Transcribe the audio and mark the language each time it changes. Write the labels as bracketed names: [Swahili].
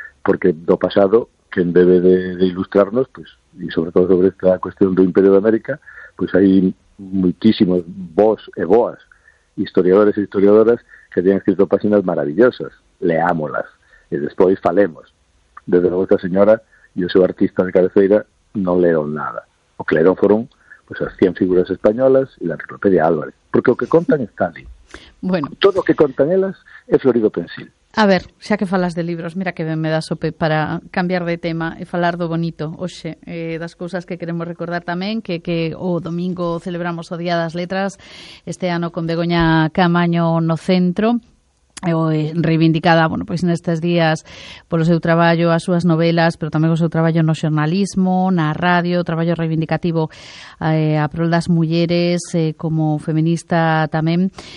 [Spanish] Porque lo pasado, que en vez de ilustrarnos, pues, y sobre todo sobre esta cuestión do Imperio de América, pues hay muchísimos [Galician] vos e boas, [Spanish] historiadores e historiadoras, que tienen escrito páginas maravillosas. [Galician] Leámolas [Spanish] y después [Galician] falemos. [Spanish] Desde luego esta señora, yo soy artista [Galician] de cabeceira, [Spanish] no leo nada. [Galician] O que leeron [Spanish] fueron [Galician] pues as 100 figuras españolas e a enciclopedia Álvarez, porque o que contan está ali. Bueno, todo o que contan elas é florido pensil. A ver, xa que falas de libros, mira que ben me das sope para cambiar de tema e falar do bonito, hoxe, das cousas que queremos recordar tamén, que o domingo celebramos o Día das Letras, este ano con Begoña Caamaño no centro, reivindicada, bueno, pois nestes días polo seu traballo, as súas novelas, pero tamén o seu traballo no xornalismo, na radio, o traballo reivindicativo a prol das mulleres, como feminista tamén.